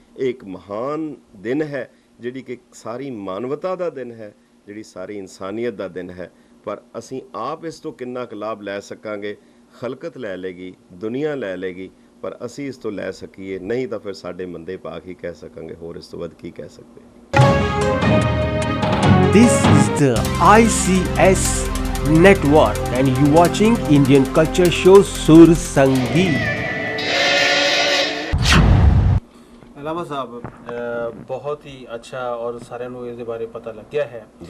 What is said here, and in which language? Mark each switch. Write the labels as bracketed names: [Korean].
[Punjabi] ਇਹ ਇੱਕ ਮਹਾਨ ਦਿਨ ਹੈ, ਜਿਹੜੀ ਕਿ ਸਾਰੀ ਮਾਨਵਤਾ ਦਾ ਦਿਨ ਹੈ, ਜਿਹੜੀ ਸਾਰੀ ਇਨਸਾਨੀਅਤ ਦਾ ਦਿਨ ਹੈ। ਪਰ ਅਸੀਂ ਆਪ ਇਸ ਤੋਂ ਕਿੰਨਾ ਕੁ ਲਾਭ ਲੈ ਸਕਾਂਗੇ? ਖਲਕਤ ਲੈ ਲੇਗੀ, ਦੁਨੀਆ ਲੈ ਲੇਗੀ, ਪਰ ਅਸੀਂ ਇਸ ਤੋਂ ਲੈ ਸਕੀਏ ਨਹੀਂ ਤਾਂ ਫਿਰ ਸਾਡੇ ਮੰਦੇ ਭਾਗ ਹੀ ਕਹਿ ਸਕਾਂਗੇ, ਹੋਰ ਇਸ ਤੋਂ ਵੱਧ ਕੀ ਕਹਿ ਸਕਦੇ। [English] This is the ICS network and you watching Indian culture show Sur Sangeet. [Punjabi] ਲਾਮਾ ਸਾਹਿਬ ਬਹੁਤ ਹੀ ਅੱਛਾ ਔਰ ਸਾਰਿਆਂ ਨੂੰ ਇਹਦੇ ਬਾਰੇ ਪਤਾ ਲੱਗਿਆ ਹੈ।